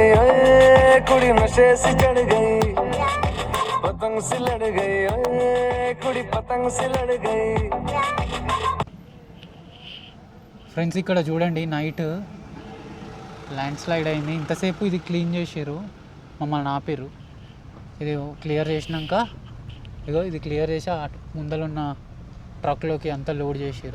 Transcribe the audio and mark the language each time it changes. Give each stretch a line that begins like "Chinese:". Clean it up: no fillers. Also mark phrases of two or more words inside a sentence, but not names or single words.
Hindi: कुड़ी, नशे से चढ़ गई, पतंग से लड़ गई कुड़ी, पतंग से लड़ गई.
Telugu: ఫ్రెండ్స్, ఇక్కడ చూడండి
English: night land slide
Telugu: అయింది. ఇంతసేపు ఇది క్లీన్ చేసారు, మమ్మల్ని ఆపారు. ఇది క్లియర్ చేసినాక ఇగో ఇది క్లియర్ చేసి ముందలున్న ట్రక్లోకి అంతా లోడ్ చేసారు.